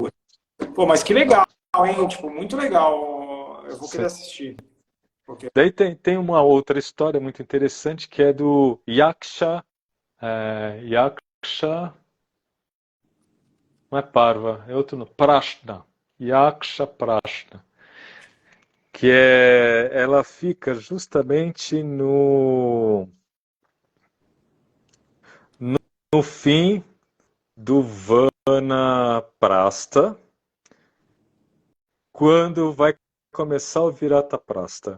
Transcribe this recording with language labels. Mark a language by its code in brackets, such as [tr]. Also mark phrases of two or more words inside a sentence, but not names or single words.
[pt] Pô, mas que Tá. legal, hein? Tipo, muito legal. Eu vou querer assistir. Porque... Daí tem uma outra história muito interessante que é do Yaksha. Yaksha. Não é Parva, é outro nome. Prashna. Yaksha Prashna. Que ela fica justamente no fim do Vanaprastha, quando vai começar o Virataprastha.